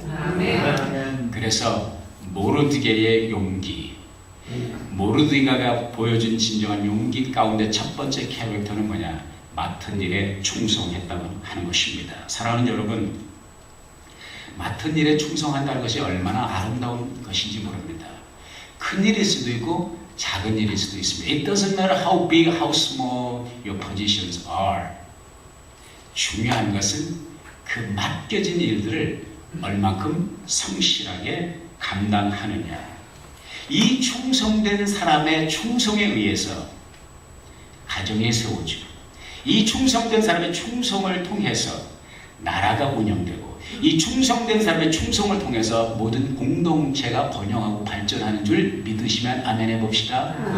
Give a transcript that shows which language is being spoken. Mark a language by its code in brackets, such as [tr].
[ko] 아멘. 그래서 모르드게의 용기, 모르드게가 보여준 진정한 용기 가운데 첫 번째 캐릭터는 뭐냐? 맡은 일에 충성했다고 하는 것입니다. 사랑하는 여러분, 맡은 일에 충성한다는 것이 얼마나 아름다운 것인지 모릅니다. 큰 일일 수도 있고 작은 일일 수도 있습니다. [en] It doesn't matter how big, how small your positions are. [ko] 중요한 것은 그 맡겨진 일들을 얼만큼 성실하게 감당하느냐. 이 충성된 사람의 충성에 의해서 가정이 세워지고, 이 충성된 사람의 충성을 통해서 나라가 운영되고, 이 충성된 사람의 충성을 통해서 모든 공동체가 번영하고 발전하는 줄 믿으시면 아멘 해봅시다.